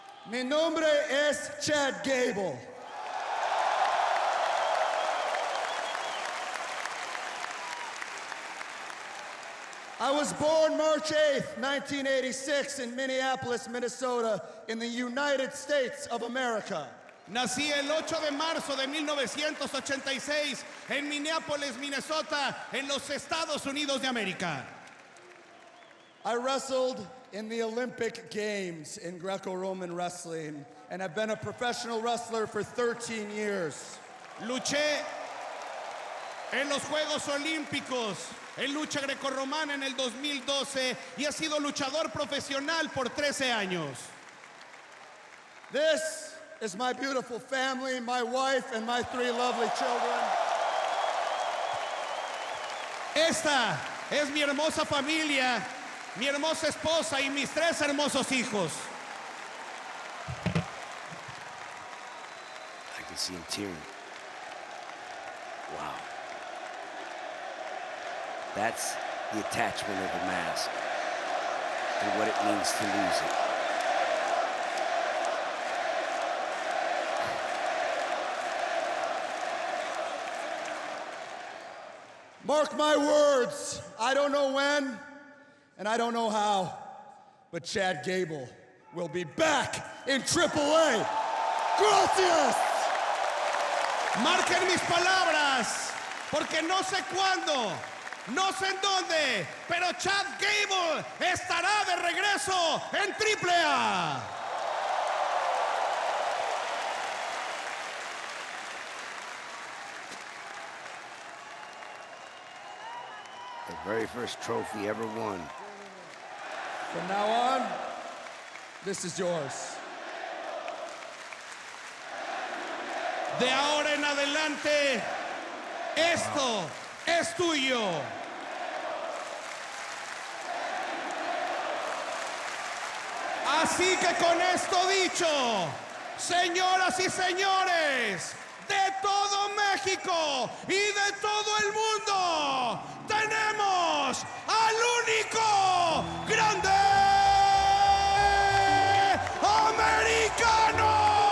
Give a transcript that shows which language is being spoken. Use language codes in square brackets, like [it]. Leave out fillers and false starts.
[es] Mi nombre es Chad Gable. [en] I was born March 8th, 1986 in Minneapolis, Minnesota, in the United States of America. [es] Nací el 8 de marzo de 1986 en Minneapolis, Minnesota, en los Estados Unidos de América. [en] I wrestled in the Olympic Games in Greco-Roman wrestling and have been a professional wrestler for 13 years. [es] Luché en los Juegos Olímpicos en lucha grecorromana en el 2012 y he sido luchador profesional por 13 años. [en] This is my beautiful family, my wife, and my 3 lovely children. [es] Esta es mi hermosa familia, mi hermosa esposa y mis 3 hermosos hijos. [en] I can see him tearing. Wow. That's the attachment of the mask and what it means to lose it. Mark my words, I don't know when, and I don't know how, but Chad Gable will be back in AAA. [es] Gracias! Marquen mis palabras, porque no sé cuándo, no sé en dónde, pero Chad Gable estará de regreso en AAA. [en] The very first trophy ever won. From now on, this is yours. [es] De ahora en adelante, esto es tuyo. Así que con esto dicho, señoras y señores, de todo México y de todo el mundo, tenemos al único grande americano.